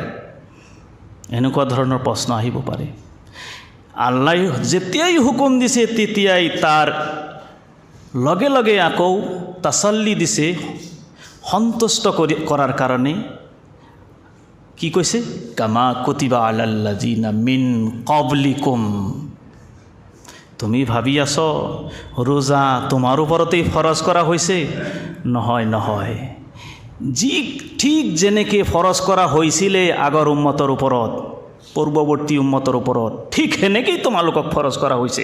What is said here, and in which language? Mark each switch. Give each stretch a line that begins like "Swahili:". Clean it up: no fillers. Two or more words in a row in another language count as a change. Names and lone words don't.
Assamese: এনেকুৱা ধৰণৰ প্ৰশ্ন আহিব পাৰে। আল্লাহ যেতিয়াই হুকুম দিছে তেতিয়াই তাৰ লগে লগে আকৌ তাসাল্লি দিছে, সন্তুষ্ট কৰাৰ কাৰণে। কি কৈছে?
Arabic: كما كتب على الذين من قبلكم.
Assamese: তুমি ভাবি আছো রোজা তোমাৰ ওপৰতেই ফৰজ কৰা হৈছে? নহয় নহয়, যি ঠিক যেনেকৈ ফৰজ কৰা হৈছিলে আগৰ উম্মতৰ ওপৰত, পূৰ্বৱৰ্তী উম্মতৰ ওপৰত, ঠিক সেনেকেই তোমালোকক ফৰজ কৰা হৈছে।